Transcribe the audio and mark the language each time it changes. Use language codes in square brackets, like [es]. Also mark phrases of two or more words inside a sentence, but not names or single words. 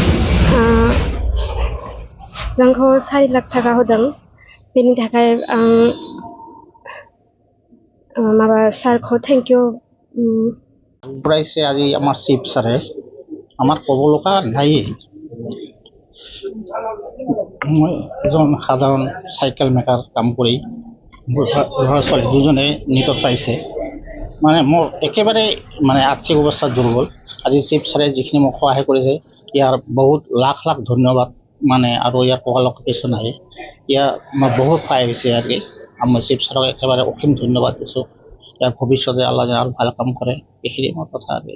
[brx] जोंखौ 4 लाख थाखा होदों बेनि थाखाय आं माबा सारखौ [en] thank you [as] প্ৰাইছে আজি আমাৰ চিফ ছাৰে আমাৰ ক'ব লগা নাই মই এজন সাধাৰণ [en] cycle maker [as] কাম কৰি ল'ৰা ছোৱালী দুজনে নিটত পাইছে মানে মোৰ একেবাৰে মানে আৰ্থিক অৱস্থা দুৰ্বল আজি চিফ ছাৰে যিখিনি মোক সহায় কৰিছে ইয়াৰ বহুত লাখ ধন্যবাদ মানে আৰু ইয়াৰ ককালক কিছু নাই ইয়াৰ মই বহুত সহায় হৈছে আৰু মই চিফ ছাৰক একেবাৰে অসীম ধন্যবাদ দিছোঁ ইয়াৰ ভৱিষ্যতে আল্লাহ যেন আৰু ভাল কাম কৰে এইখিনি মোৰ কথা আৰু